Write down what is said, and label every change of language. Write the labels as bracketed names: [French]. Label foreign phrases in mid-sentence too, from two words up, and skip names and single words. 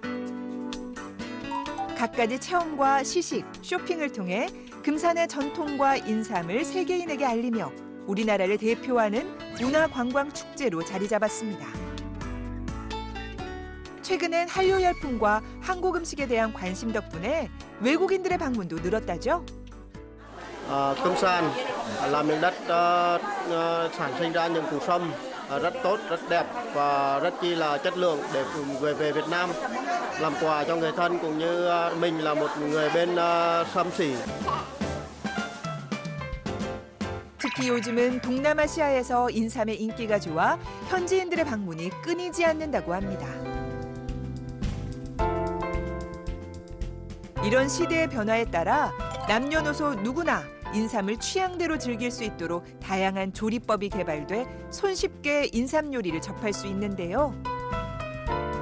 [Korean] 갖가지 체험과 시식, 쇼핑을 통해 금산의 전통과 인삼을 세계인에게 알리며 우리나라를 대표하는 문화관광 축제로 자리 잡았습니다. 최근엔 한류 열풍과 한국 음식에 대한 관심 덕분에 외국인들의 방문도 늘었다죠. [Vietnamese] Kumsan là miền đất sản sinh ra những củ sâm rất tốt, rất đẹp và rất chi là chất lượng để gửi về Việt Nam làm quà cho người thân cũng như mình là một người bên sâm sỉ. [Korean] 특히 요즘은 동남아시아에서 인삼의 인기가 좋아 현지인들의 방문이 끊이지 않는다고 합니다. 이런 시대의 변화에 따라 남녀노소 누구나 인삼을 취향대로 즐길 수 있도록 다양한 조리법이 개발돼 손쉽게 인삼 요리를 접할 수 있는데요.